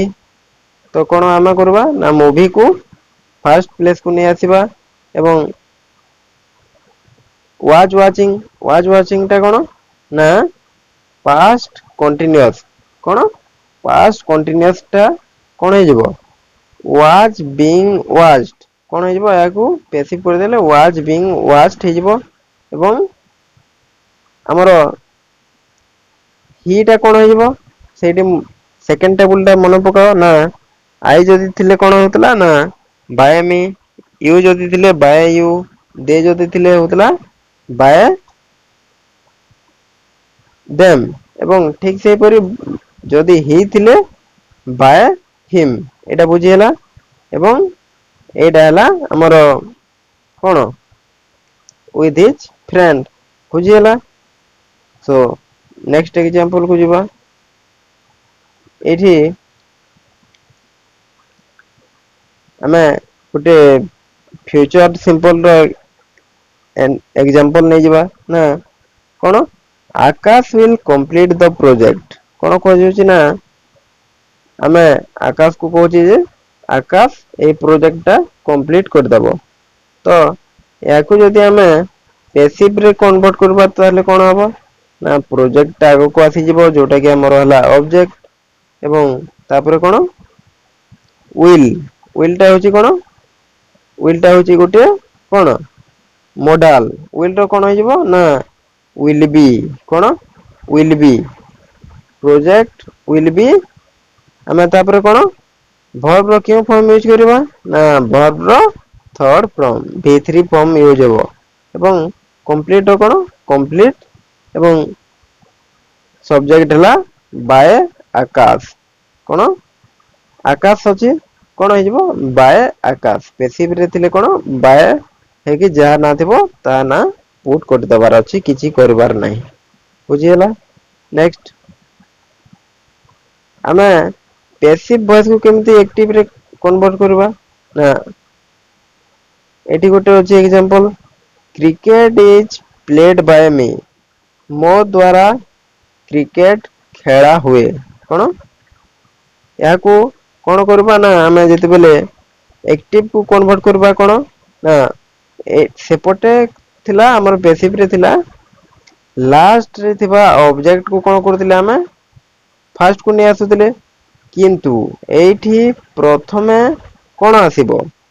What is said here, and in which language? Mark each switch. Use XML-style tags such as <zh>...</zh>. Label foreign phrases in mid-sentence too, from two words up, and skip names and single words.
<or>ତ କଣ ଆମେ କରିବା ନା ମୁଭିକୁ</or> <en>first place</en> <or>କୁ ନେଇ ଆସିବା ଏବଂ</or> <en>was watching</en> <or>ଟା କଣ ନା</or> <en>past continuous.</en> <or>କଣ</or> <en>past continuous</en> <or>ଟା କଣ ହେଇଯିବ</or> <en>was being watched</en> <or>କଣ ହେଇଯିବ ଏହାକୁ passive କରିଦେଲେ</or> <en>was being watched</en> <or>ହେଇଯିବ ଏବଂ ଆମର he ଟା କଣ ହେଇଯିବ ସେଇଠି</or> <en>second table</en> <or>ଟା ମନେ ପକାଅ ନା I ଯଦି ଥିଲେ କଣ ହଉଥିଲା ନା</or> <en>by me you</en> <or>ଯଦି ଥିଲେ</or> <en>by you they</en> <or>ଯଦି ଥିଲେ ହଉଥିଲା by them ଏବଂ ଠିକ ସେହିପରି ଯଦି he ଥିଲେ</or> <en>by him</en> <or>ଏଟା ବୁଝି ହେଲା ଏବଂ ଏଇଟା ହେଲା ଆମର କଣ</or> <en>with his friend</en> <or>ବୁଝି ହେଲା</or> <en>so next example</en> <or>କୁ ଯିବା ଏଠି ଆମେ ଗୋଟେ</or> <en>future simple</en> <or>ର example ନେଇଯିବା ନା କଣ</or> <en>Akash will complete the</en> <or>project କଣ କୁହାଯାଉଛି ନା ଆମେ ଆକାଶ କୁ କହୁଛି ଯେ ଆକାଶ ଏଇ ପ୍ରୋଜେକ୍ଟ ଟା କମ୍ପ୍ଲିଟ କରିଦବ ତ ଏହାକୁ ଯଦି ଆମେ passive ରେ କନଭର୍ଟ କରିବା ତାହେଲେ କଣ ହବ ନା ପ୍ରୋଜେକ୍ଟ ଟା ଆଗକୁ ଆସିଯିବ ଯୋଉଟା କି ଆମର ହେଲା ଅବଜେକ୍ଟ ଏବଂ ତାପରେ କଣ will ଟା ହଉଛି କଣ will ଟା ହଉଛି ଗୋଟେ କଣ ମୋଡାଲ will ର କଣ ହେଇଯିବ ନା</or> <en>will be</en> <or>କଣ will</or> <en>be project will be</en> <or>ଆମେ ତାପରେ କଣ verb ର କେଉଁ ଫର୍ମ ୟୁଜ କରିବା ନା verb ର</or> <en>third form V3 form use</en> <or>ହେବ ଏବଂ କମ୍ପ୍ଲିଟ ର କଣ କମ୍ପ୍ଲିଟ ଏବଂ ସବଜେକ୍ଟ ହେଲା by ଆକାଶ କଣ ଆକାଶ ଅଛି କଣ ହେଇଯିବ by ଆକାଶ passive ରେ ଥିଲେ କଣ by ହେଇକି ଯାହା ନା ଥିବ ତା ନା ପୁଟ କରିଦବାର ଅଛି କିଛି କରିବାର ନାହିଁ ବୁଝିହେଲା ନେକ୍ସଟ ଆମେ</or> <en>passive voice</en> <or>କୁ କେମିତି active ରେ କନଭର୍ଟ କରିବା ନା ଏଠି ଗୋଟେ ଅଛି</or> <en>example cricket is played by me</en> <or>ମୋ ଦ୍ଵାରା କ୍ରିକେଟ ଖେଳା ହୁଏ କଣ ଏହାକୁ କଣ କରିବା ନା ଆମେ ଯେତେବେଲେ ଆକ୍ଟିଭ କୁ କନଭର୍ଟ କରିବା କଣ ନା ସେପଟେ ଥିଲା ଆମର passive ରେ ଥିଲା ଲାଷ୍ଟ ରେ ଥିବା ଅବଜେକ୍ଟ କୁ କଣ କରୁଥିଲେ ଆମେ ଫାଷ୍ଟ କୁ ନେଇ ଆସୁଥିଲେ କିନ୍ତୁ ଏଇଠି ପ୍ରଥମେ କଣ ଆସିବ</or>